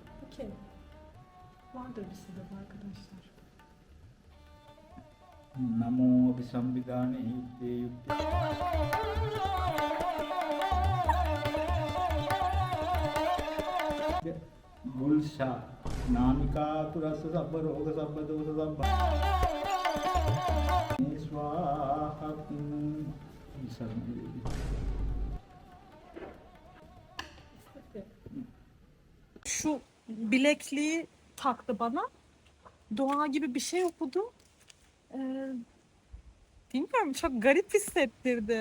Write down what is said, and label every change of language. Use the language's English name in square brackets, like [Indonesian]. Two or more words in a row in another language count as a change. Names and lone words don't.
[Turkish] Okey. Vardır bir sebep arkadaşlar. [Sanskrit] Namo Abhisambhidane Yukte Yukte. Gulsa Namika Turasa Sabba Roga Sabba Dosa Sabba Swaha [Turkish] Şu bilekliği taktı bana. Dua gibi bir şey okudu. Bilmiyorum, çok garip hissettirdi.